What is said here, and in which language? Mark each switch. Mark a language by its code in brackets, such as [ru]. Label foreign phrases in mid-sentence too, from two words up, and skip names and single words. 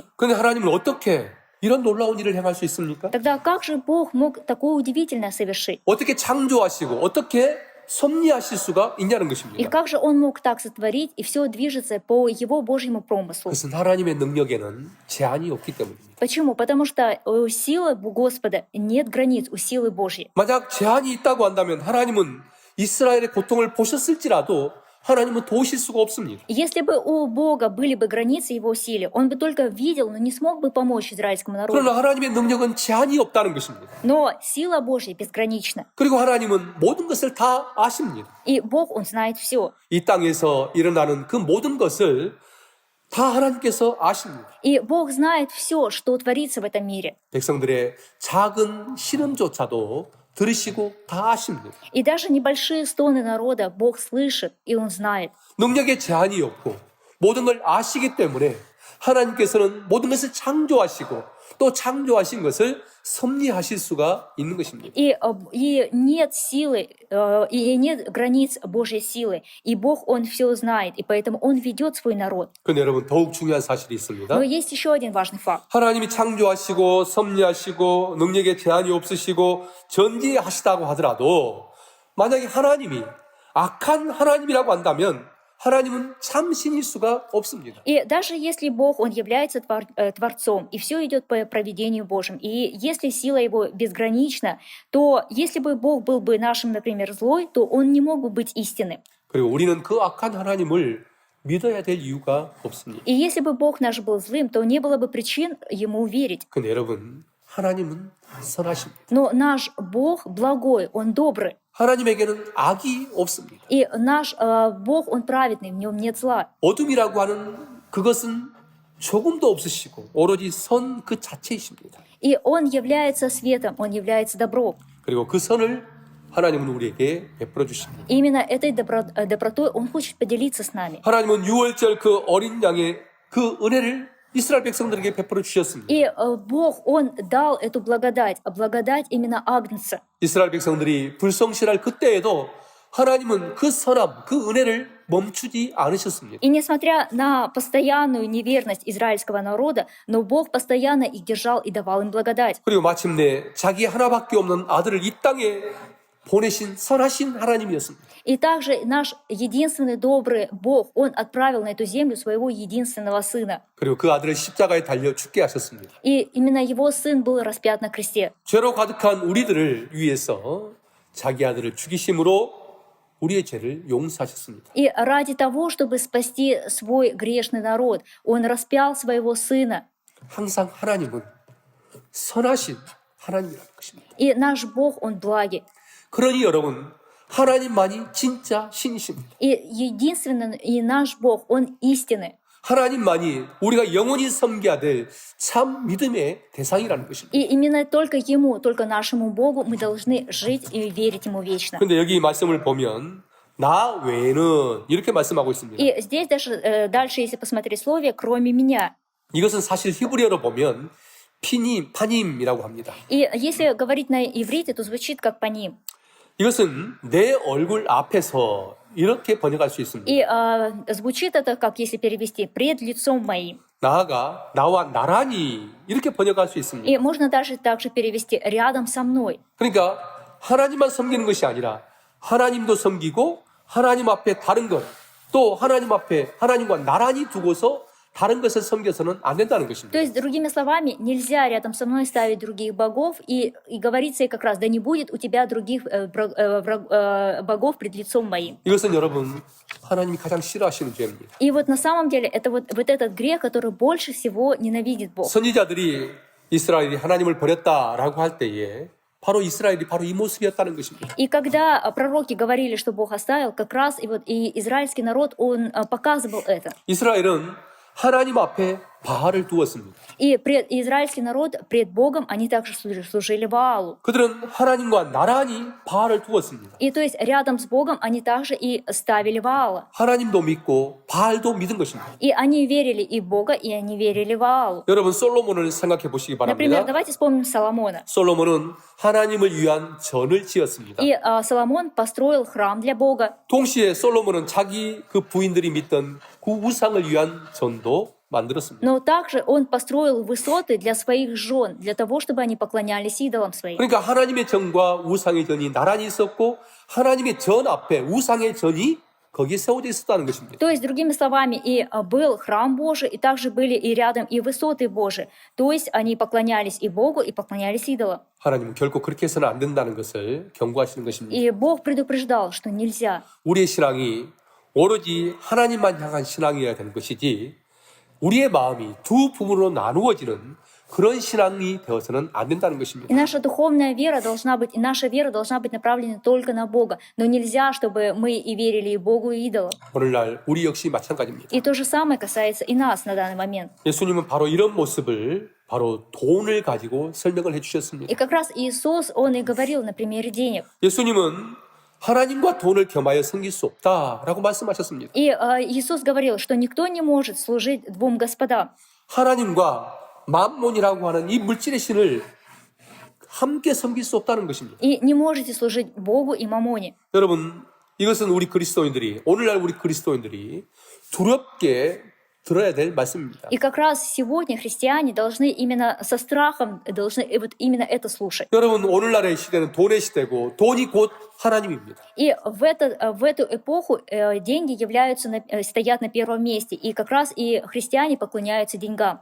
[ko] 그런데 하나님은 어떻게 이런 놀라운 일을 행할 수 있습니까? [ru] Тогда как же Бог мог такое удивительное совершить? [ko] 어떻게 창조하시고 어떻게 섭리하실 수가 있냐는 [ru] И [ko] 것입니다. [ru] как же Он мог так сотворить, и все движется по Его Божьему промыслу? [ko] 그것은 하나님의 능력에는 제한이 없기 때문입니다. [ru] Почему? Потому что у силы Господа нет границ у силы Божьей. [ko] 만약 제한이 있다고 한다면 하나님은 이스라엘의 고통을 보셨을지라도 하나님은 도우실 수가 없습니다. [ru] Если бы у Бога были бы границы Его силе, Он бы только видел, но не смог бы помочь израильскому народу. [ko] 그러나 하나님의 능력은 제한이 없다는 것입니다. [ru] Но сила Божья безгранична. [ko] 그리고 하나님은 모든 것을 다 아십니다. [ru] И Бог, Он знает все. [ko] 이 땅에서 일어나는 그 모든 것을 다 하나님께서 아십니다. [ru] И Бог знает все, что творится в этом мире. [ko] 백성들의 작은 신음조차도 들으시고 다 아십니다. [ru] И даже небольшие стоны народа Бог слышит, и Он знает. [ko] 능력에 제한이 없고 모든 걸 아시기 때문에 하나님께서는 모든 것을 창조하시고 또 창조하신 것을 섭리하실 수가 있는 것입니다. [ru] И нет силы, и нет границ Божьей силы. И Бог, Он все знает, и поэтому Он ведет свой народ. [ko] 그런데 여러분 더욱 중요한 사실이 있습니다. [ru] Но есть еще один важный факт. [ko] 하나님이 창조하시고 섭리하시고 능력에 제한이 없으시고 전지하시다고 하더라도 만약에 하나님이 악한 하나님이라고 한다면 하나님은 참신일 수가 없습니다. [ru] И даже если Бог, Он является Творцом, и все идет по провидению Божьему, и если сила Его безгранична, то если бы Бог был бы нашим, например, злой, то Он не мог бы быть истинным. [ko] 그리고 우리는 그 악한 하나님을 믿어야 될 이유가 없습니다. [ru] И если бы Бог наш был злым, то не было бы причин Ему верить. [ko] 근데 여러분, 하나님은 선하십니다. [ru] Но наш Бог благой, Он добрый. [ko] 하나님에게는 악이 없습니다. [ru] И наш Бог, Он праведный, в Нем нет зла. [ko] 어둠이라고 하는 그것은 조금도 없으시고 오로지 선 그 자체이십니다. [ru] И Он является светом, Он является добром. [ko] 그리고 그 선을 하나님은 우리에게 베풀어 주십니다. [ru] И именно этой добротой Он хочет поделиться с нами. [ko] 하나님은 유월절 그 어린 양의 그 은혜를 이스라엘 백성들에게 베풀어 주셨습니다. [ru] И Бог, Он дал эту благодать именно Агнца. [ko] 이스라엘 백성들이 불성실할 그때에도 하나님은 그 선함, 그 은혜를 멈추지 않으셨습니다. [ru] И несмотря на постоянную неверность израильского народа, но Бог постоянно их держал и давал им благодать. [ko] 그리고 마침내 자기 하나밖에 없는 아들을 이 땅에 보내신 선하신 하나님이었습니다. [ru] И также наш единственный добрый Бог, Он отправил на эту землю своего единственного Сына. [ko] 그리고 그 아들을 십자가에 달려 죽게 하셨습니다. [ru] И именно Его Сын был распят на кресте. [ko] 죄로 가득한 우리들을 위해서 자기 아들을 죽이심으로 우리의 죄를 용서하셨습니다. [ru] И ради того, чтобы спасти свой грешный народ, Он распял своего Сына. [ko] 항상 하나님은 선하신 하나님이라는 것입니다. [ru] И наш Бог, Он благий. [ko] 그러니 여러분, 하나님만이 진짜 신이십니다. [ru] И единственный, и наш Бог, Он истинный. [ko] 하나님만이 우리가 영원히 섬겨야 될 참 믿음의 대상이라는 것입니다. [ru] И именно только Ему, только нашему Богу мы должны жить и верить Ему вечно. [ko] 그런데 여기 말씀을 보면 나 외에는 이렇게 말씀하고 있습니다. [ru] И здесь даже дальше, если посмотреть слове, кроме меня. [ko] 이것은 사실 히브리어로 보면 파님이라고 합니다. [ru] И если говорить на иврите, то звучит как паним. [ko] 이것은 내 얼굴 앞에서 이렇게 번역할 수 있습니다. [ru] И звучит это, как если перевести, пред лицом моим. [ko] 나아가 나와 나란히 이렇게 번역할 수 있습니다. [ru] И можно даже также перевести рядом со мной. [ko] 그러니까 하나님만 섬기는 것이 아니라 하나님도 섬기고 하나님 앞에 다른 것, 또 하나님 앞에 하나님과 나란히 두고서 다른 것을 섬겨서는 안 된다는 [ru] То [ko] 것입니다. [ru] есть, другими словами, нельзя рядом со мной ставить других богов, и говорится и как раз, да не будет у тебя других богов пред лицом моим. [ko] 이것은 여러분 하나님이 가장 싫어하시는 죄입니다. [ru] И вот на самом деле это вот этот грех, который больше всего ненавидит Бог. [ko] 선지자들이 이스라엘이 하나님을 버렸다라고 할 때에 바로 이스라엘이 바로 이 모습이었다는 것입니다. [ru] И когда пророки говорили, что Бог оставил, как раз и израильский народ, он показывал это. [ko] 이스라엘은 하나님 앞에 바알을 두었습니다. [ru] И израильский народ пред Богом, они также служили Ваалу. [ko] 그들은 하나님과 나란히 바알을 두었습니다. [ru] И то есть рядом с Богом они также и ставили Ваала. [ko] 하나님도 믿고 바알도 믿은 것입니다. [ru] И они верили и в Бога, и они верили Ваалу. [ko] 여러분 솔로몬을 생각해 보시기 [ru] Например, [ko] 바랍니다. [ru] давайте вспомним Соломона. [ko] 솔로몬은 하나님을 위한 전을 지었습니다. [ru] И Соломон построил храм для Бога. [ko] 동시에 솔로몬은 자기 그 부인들이 믿던 그 우상을 위한 전도 만들었습니다. [ru] Но также он построил высоты для своих жен, для того, чтобы они поклонялись идолам своим. [ko] 그러니까 하나님의 전과 우상의 전이 나란히 있었고 하나님의 전 앞에 우상의 전이 거기에 세워져 있었다는 것입니다. [ru] То есть, другими словами, и был храм Божий, и также были и рядом и высоты Божии. То есть, они поклонялись и Богу, и поклонялись идолам. [ko] 하나님은 결코 그렇게 해서는 안 된다는 것을 경고하시는 것입니다. [ru] И Бог предупреждал, что нельзя. [ko] 우리의 신앙이 오로지 하나님만 향한 신앙이어야 되는 것이지 우리의 마음이 두 부분으로 나누어지는 그런 신앙이 되어서는 안 된다는 [ru] И [ko] 것입니다. [ru] наша духовная вера должна быть, и наша вера должна быть направлена только на Бога. Но нельзя, чтобы мы и верили и Богу, и идолам. [ko] 오늘날 우리 역시 마찬가지입니다. [ru] И то же самое касается и нас на данный момент. [ko] 예수님은 바로 이런 모습을 바로 돈을 가지고 설명을 해주셨습니다. [ru] И как раз Иисус, Он и говорил на примере денег. [ko] 예수님은 하나님과 돈을 겸하여 섬길 수 없다라고 말씀하셨습니다. [ru] И Иисус говорил, что никто не может служить двум господам. [ko] 하나님과 맘몬이라고 하는 이 물질의 신을 함께 섬길 수 없다는 것입니다. [ru] И не можете служить Богу и Мамоне. [ko] 여러분, 이것은 우리 그리스도인들이 오늘날 우리 그리스도인들이 두렵게 들어야 될 말씀입니다. [ru] И как раз сегодня христиане должны именно со страхом, должны вот именно это слушать. [ko] 여러분, 오늘날의 시대는 돈의 시대고 돈이 곧 하나님입니다. [ru] И в эту эпоху деньги стоят на первом месте. И как раз и христиане поклоняются деньгам.